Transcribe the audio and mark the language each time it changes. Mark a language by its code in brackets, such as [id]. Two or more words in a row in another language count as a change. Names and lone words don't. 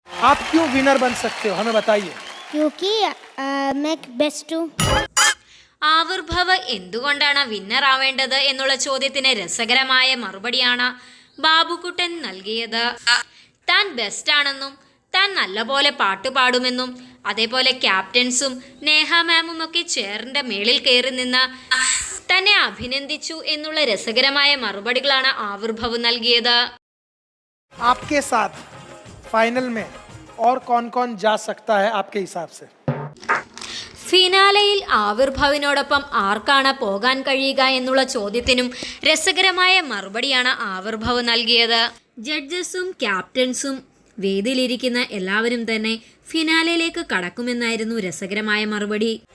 [ml] ആവിർഭവ് എന്തുകൊണ്ടാണ് വിന്നർ ആവേണ്ടത് എന്നുള്ള ചോദ്യത്തിന് രസകരമായ മറുപടിയാണ് ബാബുക്കുട്ടൻ നൽകിയത്. താൻ ബെസ്റ്റ് ആണെന്നും താൻ നല്ലപോലെ പാട്ടുപാടുമെന്നും അതേപോലെ ക്യാപ്റ്റൻസും നേഹ മാമും ഒക്കെ ചെയറിന്റെ മേളിൽ കയറി നിന്ന് തന്നെ അഭിനന്ദിച്ചു എന്നുള്ള രസകരമായ മറുപടികളാണ് ആവിർഭവ് നൽകിയത്. [hi] आपके साथ फाइनल में और कौन-कौन जा सकता है आपके हिसाब से? [ml] ഫിനാലയിൽ ആവിർഭവിനോടൊപ്പം ആർക്കാണ് പോകാൻ കഴിയുക എന്നുള്ള ചോദ്യത്തിനും രസകരമായ മറുപടിയാണ് ആവിർഭവ് നൽകിയത്. ജഡ്ജസും ക്യാപ്റ്റൻസും വേദിയിലിരിക്കുന്ന എല്ലാവരും തന്നെ ഫിനാലയിലേക്ക് കടക്കുമെന്നായിരുന്നു രസകരമായ മറുപടി.